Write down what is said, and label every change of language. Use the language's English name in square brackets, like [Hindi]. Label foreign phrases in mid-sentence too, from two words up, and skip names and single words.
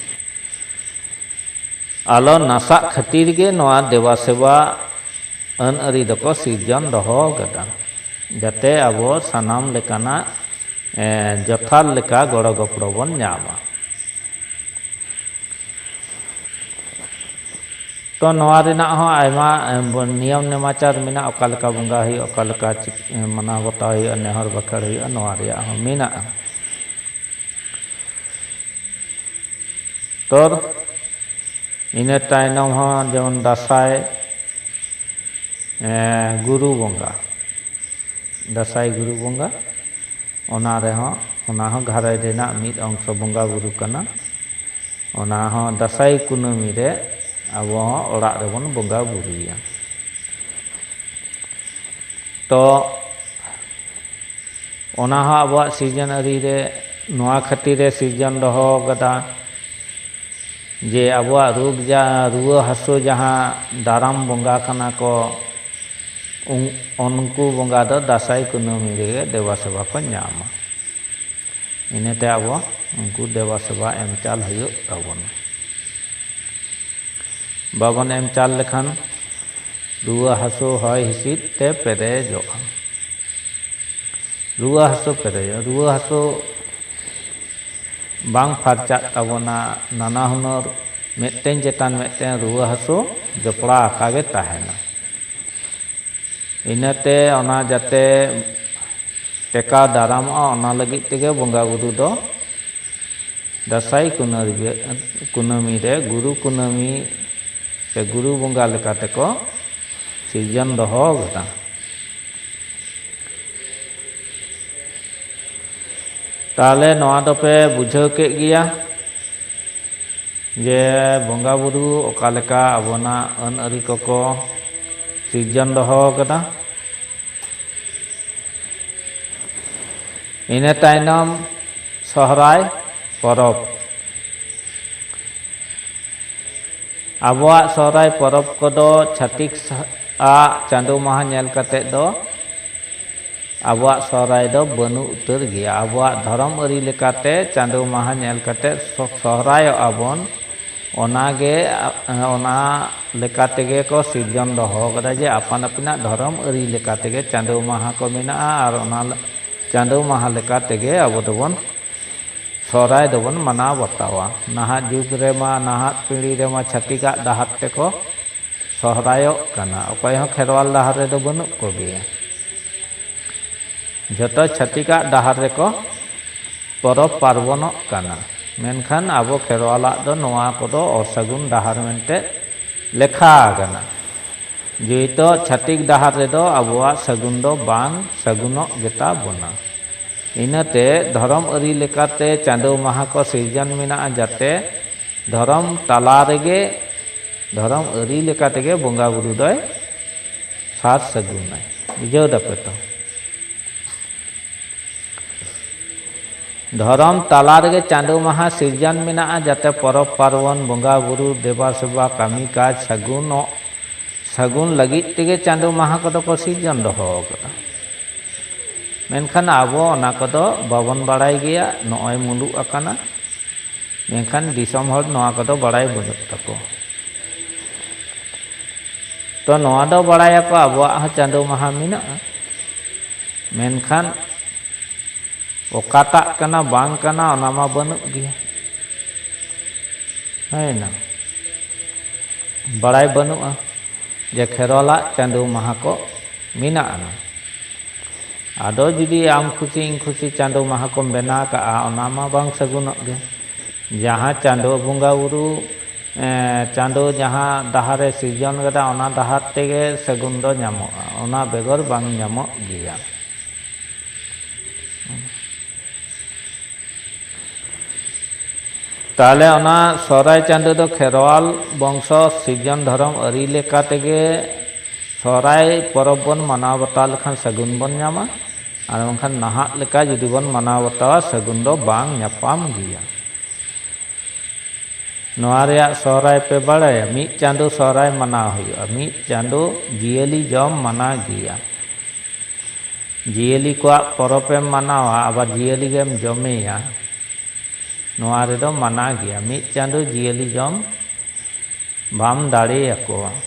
[Santali] ᱟᱞᱚ ᱱᱟᱥᱟᱜ ᱠᱷᱟᱹᱛᱤᱨ ᱜᱮ ᱱᱚᱣᱟ ᱫᱮᱵᱟ ᱥᱮᱵᱟ ᱟᱹᱱ ᱟᱹᱨᱤ ᱫᱚᱠᱚ ᱥᱤᱨᱡᱚᱱ ᱫᱚᱦᱚ ᱠᱟᱫᱟ ᱡᱟᱛᱮ ᱟᱵᱚ ᱥᱟᱱᱟᱢ ᱞᱮᱠᱟᱱᱟᱜ ᱡᱚᱛᱷᱟᱛ ᱞᱮᱠᱟ ᱜᱚᱲᱚ ᱜᱚᱯᱚᱲᱚ ᱵᱚᱱ ᱧᱟᱢᱟ तो नवा रेना हो आयमा नियम नेमाचार मेना ओका लेका बंगा हुई ओका लेका मना बताव हुई नेहर बखर हुई नवा रेया हो मेना तो इने तायनम हो जेमन दासाय गुरु बंगा दासाय गुरु बंगा ओना रे हो ओना हो घाराय रेना मिद अंश बंगा बुरु कना ओना हो दासाय कुनामी रे आबो हो ओड़ा रेबन बंगा बुरुया तो ओना हो आबो सिजन अरी रे नोआ खातिर रे सिजन दहो गदा जे आबो रोग जा रुआ हासो जहाँ दाराम बंगा कना को उनको बंगा दो दासाय कुनामी रे देवा सेवा को ᱧᱟᱢᱟ इनेते आबो उनको देवा सेवा एम चाल हुयुग ताबोना बाबन एम चाल लेखान रुआ हासो हय हिसिद ते पेरेजोगा रुआ हासो पेरेज रुआ हासो बांग फारचा ताबोना नाना हुनर मेटेन चेतान मेटेन रुआ हासो जपड़ा आकागे ताहेना इनाते ओना जाते टेका दारामआ ओना लगित तेगे बंगा बुरु दो दासाय कुनामी रे गुरु कुनामी से गुरु बंगा लेकाते को सिजन दहो गदा ताले नोआ दोपे बुझाव के गिया जे बंगा बुरु ओका लेका आबोना अन अरी को सिजन दहो गदा इने तायनम सहराय परब आबोआ सहराय परब कोदो छातिक आ चांदो माहा नेल कते दो आबोआ सहराय दो बनु उतर गया आबोआ धर्म अरी लेकाते चांदो माहा नेल कते सहराय आबोन ओनागे ओना लेकातेगे को सिजन दहो कदा जे आपान आपिना धर्म अरी लेकातेगे चांदो माहा को मेना और ओना चांदो माहा लेकातेगे आबो दोबन सहराय दोबन मनाव बतावा नाहा जुग रेमा नाहा पीढ़ी रेमा छातिका डाहार तेको सहरायो कना ओकय हो खेरवाल डाहार रे दो बनु को गया जतो छातिका डाहार रे को परब पार्वण कना मेनखान आबो खेरवाला दो नोआ कोदो असगुन डाहार मेनते लेखा कना जेतो छातिक डाहार रे दो आबोआ सगुन दो बांग सगुनो गेता बोना इनाते धर्म अरी लेकाते चांदो माहा को सिरजन मेना जाते धर्म ताला रेगे धर्म अरी लेकातेगे बंगा बुरु दोय सात सगुनाय बुझाव दापे तो धर्म ताला रेगे चांदो माहा सिरजन मेना जाते परब पार्वण बंगा बुरु देवा सेवा कामी काज सगुन लगित तेगे चांदो माहा को को सिरजन दहो कदा मेनखान आबो ओना कोदो बाबन बाड़ाय गया नोय मुलु आकाना मेनखान दिसम हर नोआ कोदो बाड़ाय बनुक ताको तो नोआ दो बाड़ाय को आबो चांदो माहा मेना मेनखान ओकाटा कना बांग कना ओना मा बनुक गया है ना बाड़ाय बनुआ जे खेरवाला चांदो माहा को मेना ना आदो जुदी आम खुशी इन खुशी चांदो माहा को बेना का ओना मा बांग सगुनक गे जहाँ चांदो बंगा बुरु चांदो जहाँ डाहारे सिरजन गदा ओना डाहार तेगे सगुन दो ᱧᱟᱢᱚᱜᱼᱟ ओना बेगर बांग ᱧᱟᱢᱚᱜ गिया ताले ओना सहराय चांदो दो खेरवाल वंश सिरजन धर्म अरी लेका तेगे सहराय परब बन मनाव बता लेखान सगुन बन ᱧᱟᱢᱟ और बंखान नाहा लेका जुदी बन मनाव बतावा सगुन दो बांग ᱧᱟᱯᱟᱢ गिया नोआ रेया सहराय पे बाड़ाया मिद चांदो सहराय मनाव हुयुआ मिद चांदो जियली जम मना गिया जियली को परबेम मनावा आबार जियली गेम जमेया नोआ रेदो मना गिया मिद चांदो जियली जम बाम दाड़ेयाकोवा